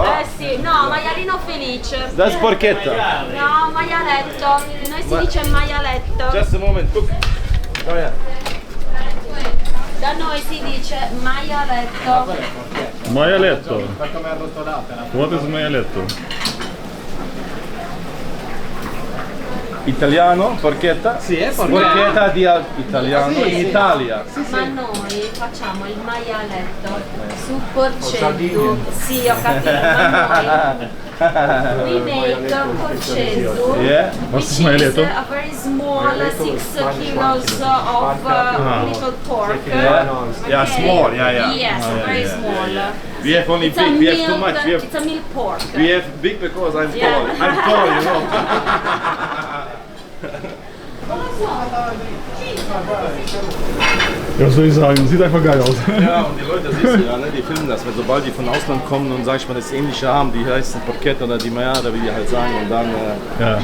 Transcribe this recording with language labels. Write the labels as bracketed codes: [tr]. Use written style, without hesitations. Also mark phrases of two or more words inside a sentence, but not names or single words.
[it] Eh sì, no, maialino felice. [de] Das ist porchetta. [it] No, maialetto. Noi si dice maialetto. [en] Just a moment, [de] guck. Schau her. [it] Da noi si dice maialetto. Maialetto. [en] What is maialetto? [it] Italiano, porchetta? Sì, è porchetta di italiano in Italia. Ma noi facciamo il maialetto su porcetto. Sì, ho capito, ma noi [en] we make [it] porcetto. [en] Yeah. [de] Was ist [en] Which is maialetto? a very small 6 kilos of little pork. Yeah, small, yeah. Yes, very small. We have only It's a big, we have too milk, much. it's a milk pork. We have big because I'm Yeah. tall. I'm tall, you know. [de] Ja, was soll ich sagen? Sieht einfach geil aus. Ja, und die Leute, siehst du ja, ne, die filmen das, weil sobald die von Ausland kommen und, sag ich mal, das Ähnliche haben, die heißen Porchetta oder die Maya, oder wie die halt sagen, und dann, Ja.